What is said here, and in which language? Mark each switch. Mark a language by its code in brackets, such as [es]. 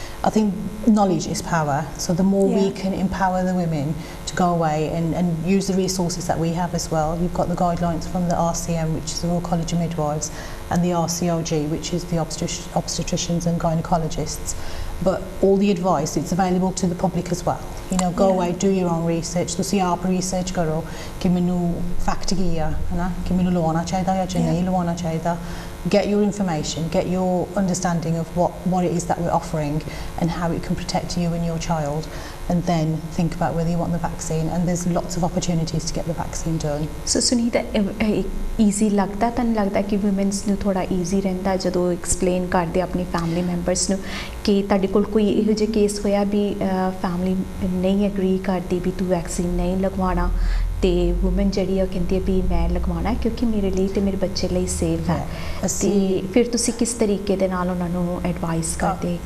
[en] I think knowledge is power. So the more we can empower the women to go away and use the resources that we have as well. You've got the guidelines from the RCM, which is the Royal College of Midwives, and the RCOG, which is the obstetricians and gynecologists. But all the advice, it's available to the public as well. Go away, do your own research. [pa] ਤੁਸੀਂ ਆਪ research ਕਰੋ ਕਿ ਮੈਨੂੰ fact ਕੀ ਆ, ਹਨਾ, ਕਿ ਮੈਨੂੰ ਲਵਾਉਣਾ ਚਾਹੀਦਾ ਜਾਂ ਨਹੀਂ ਲਵਾਉਣਾ ਚਾਹੀਦਾ. [en] Get your information, get your understanding of what it is that we're offering and how it can protect you and your child, and then think about whether you want the vaccine. And there's lots of opportunities to get the vaccine done. [pa] So Sunita, easy लगता ਤਾਂ नहीं लगता कि women's ਨੂੰ थोड़ा easy ਰਹਿੰਦਾ ਜਦੋਂ explain ਕਰਦੇ ਆਪਣੀ family members ਨੂੰ ਕਿ ਤੁਹਾਡੇ ਕੋਲ ਕੋਈ ਇਹੋ ਜਿਹੇ ਕੇਸ ਹੋਇਆ ਵੀ family ਨਹੀਂ agree ਕਰਦੀ ਵੀ ਤੂੰ vaccine ਨਹੀਂ ਲਗਵਾਉਣਾ, ਤੇ women ਜਿਹੜੀ ਆ ਕਹਿੰਦੀ ਹੈ ਵੀ ਮੈਂ ਲਗਵਾਉਣਾ ਕਿਉਂਕਿ ਮੇਰੇ ਲਈ ਤੇ ਮੇਰੇ ਬੱਚੇ ਲਈ ਸੇਫ ਹੈ, ਤੇ ਫਿਰ ਤੁਸੀਂ ਕਿਸ ਤਰੀਕੇ ਦੇ ਨਾਲ ਉਹਨਾਂ ਨੂੰ ਐਡਵਾਈਸ ਕਰਦੇ?